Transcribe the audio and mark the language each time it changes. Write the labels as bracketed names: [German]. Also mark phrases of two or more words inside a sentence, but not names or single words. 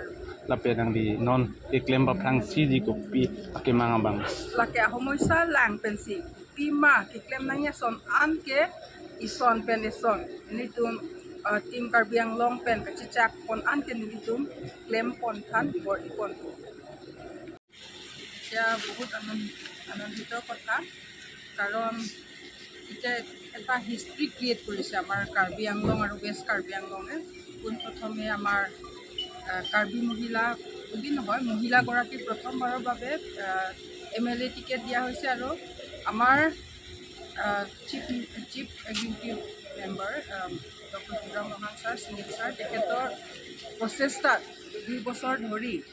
[Karbi] lapen nang di non iklem ba prang si di kopi ake mga bang lake homoisa lang pensi pima kiklem nanya son an ke ison pen ison ini tum team Karbi Anglong pen kachicak pon an ken nitum claim pon than bor ipon [Assamese] ya বহুত আনন্দিত কথা কাৰণ এটা এটা [English] history create [Assamese] কৰিছে আমাৰ কাৰ্বি আংলং আৰু ৱেষ্ট কাৰ্বি আংলঙে পোনপ্ৰথমে আমাৰ কাৰ্বি মহিলা বুলি নহয় মহিলাগৰাকীক প্ৰথমবাৰৰ বাবে MLA টিকেট দিয়া হৈছে আৰু আমাৰ [English] chief executive member [Assamese] ডক্টৰ তুৰাম ৰহাং ছাৰ সুনীল ছাৰ তেখেতৰ প্ৰচেষ্টাত 2 বছৰ ধৰি